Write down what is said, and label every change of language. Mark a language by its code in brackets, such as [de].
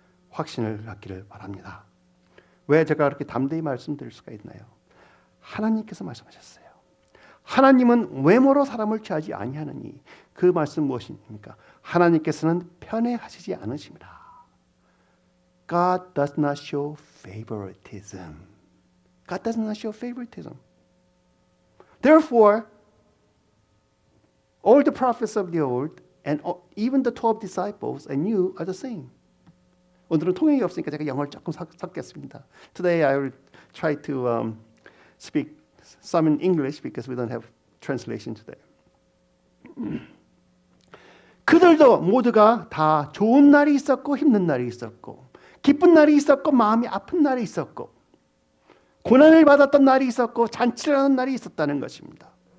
[ko] 확신을 갖기를 바랍니다. 왜 제가 그렇게 담대히 말씀드릴 수가 있나요? 하나님께서 말씀하셨어요. 하나님은 외모로 사람을 취하지 아니하느니. 그 말씀 무엇입니까? 하나님께서는 편애하시지 않으십니다. [en] God does not show favoritism. God does not show favoritism. Therefore, all the prophets of the old and even the 12 disciples and you are the same. [ko] 오늘은 통역이 없으니까 제가 영어를 조금 섞겠습니다. [en] Today I will try to speak some in English because we don't have translation today. [ko] 그들도 모두가 다 좋은 날이 있었고 힘든 날이 있었고 기쁜 날이 있었고 마음이 아픈 날이 있었고 고난을 받았던 날이 있었고 잔치를 하는 날이 있었다는 것입니다.